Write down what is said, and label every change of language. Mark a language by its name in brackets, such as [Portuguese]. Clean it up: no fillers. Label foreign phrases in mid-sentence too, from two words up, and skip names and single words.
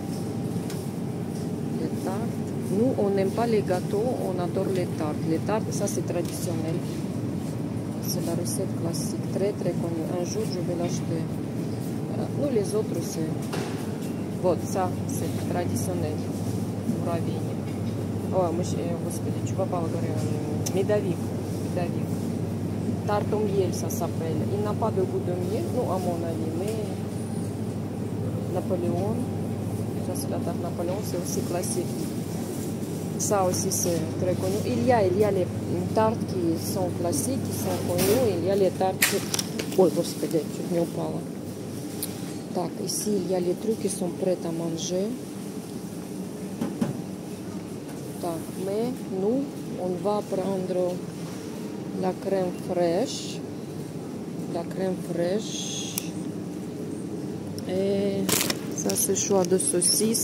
[French] Les tartes. Nous, on n'aime pas les gâteaux, on adore les tartes. Les tartes, ça c'est traditionnel. C'est la recette classique, très très connue. Un jour, je vais l'acheter. Nous, les autres, c'est... Вот, ça, c'est traditionnel. [Russian] Уровень. Ой, господи, что попало, говорю, медовик. Медовик. [French] Tarte au miel, ça s'appelle. Il n'a pas de goût de miel, non, à mon avis, mais Napoléon, ça c'est la tarte Napoléon, c'est aussi classique. Ça aussi c'est très connu. Il y a les tartes qui sont classiques, qui sont connues, il y a les tartes qui... [Russian] Ой, господи, чуть не упала. Так, [French] ici il y a les trucs qui sont prêts à manger. Так, mais nous, on va prendre la crème fraîche. La crème fraîche. Et ça c'est choix de saucisse.